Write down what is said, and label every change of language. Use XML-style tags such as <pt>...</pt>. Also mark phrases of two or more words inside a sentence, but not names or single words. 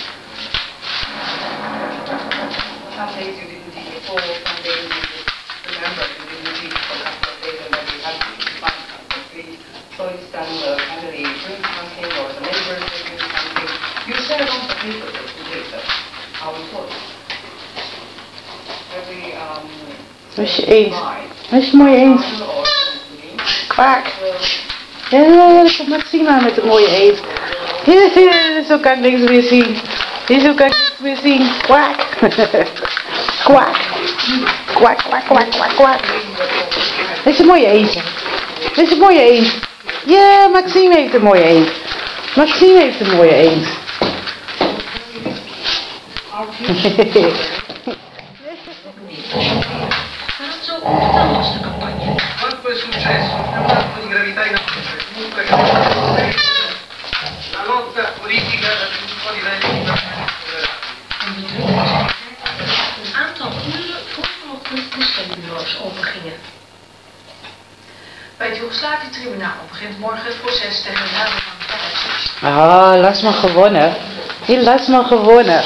<en>Some days you didn't eat at all, some days you just remember you didn't eat for a couple of days and then you had to find something to eat. So it's done the family brings something or the neighbors bring something. You share on the paper that you did how it was. Every</en> <nl>was je eend? Was je mooie eend? Kwaak! Ja, dat komt Maxima met de mooie eend. Zo kan ik niks meer zien. Zo kan ik niks meer zien. Kwaak! Kwaak! Kwak, kwak, kwak, kwak, kwak. Dit is een mooie eend. Dit is een mooie eend. Ja, Maxime heeft een mooie eend. Maxime heeft een mooie eend.</nl> <it>Quanto è successo? È un atto di gravità inaudita. Comunque la lotta politica a tutti i livelli.</it> <nl>Een aantal uren voor vanochtend de stembureaus opengingen. Bij het Joegoslavië-tribunaal begint morgen het proces tegen Radovan Karadzic. Ah, Lasma gewonnen. Lasma gewonnen.</nl>